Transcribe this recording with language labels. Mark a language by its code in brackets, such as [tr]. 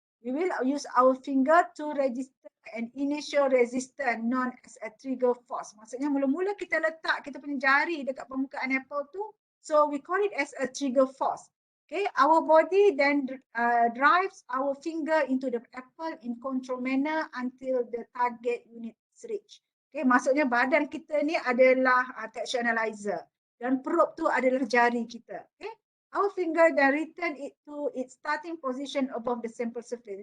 [en] We will use our finger to register an initial resistance known as a trigger force. [ms] Maksudnya mula-mula kita letak kita punya jari dekat permukaan apple tu, [en] so we call it as a trigger force. Okay, our body then drives our finger into the apple in controlled manner until the target unit is reached. [ms] Okay, maksudnya badan kita ni adalah texture analyzer dan probe tu adalah jari kita. [en] Okay, our finger then return it to its starting position above the sample surface.